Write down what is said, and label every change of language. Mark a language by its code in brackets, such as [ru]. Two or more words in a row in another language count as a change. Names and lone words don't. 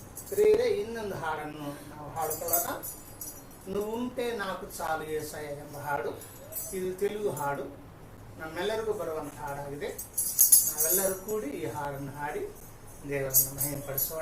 [kn] ಪ್ರಿಯರೇ, ಇನ್ನೊಂದು ಹಾಡನ್ನು ನಾವು ಹಾಡಿಕೊಳ್ಳೋಣ. [te] నువ్వుంటే నాకు చాలు యేసయ్ಯ [kn] ಎಂಬ ಹಾಡು. ಇದು ತೆಲುಗು ಹಾಡು, ನಮ್ಮೆಲ್ಲರಿಗೂ ಬರುವಂಥ ಹಾಡಾಗಿದೆ. ನಾವೆಲ್ಲರೂ ಕೂಡಿ ಈ ಹಾಡನ್ನು ಹಾಡಿ ದೇವರನ್ನು ಮಹಿಮೆಪಡಿಸೋಣ.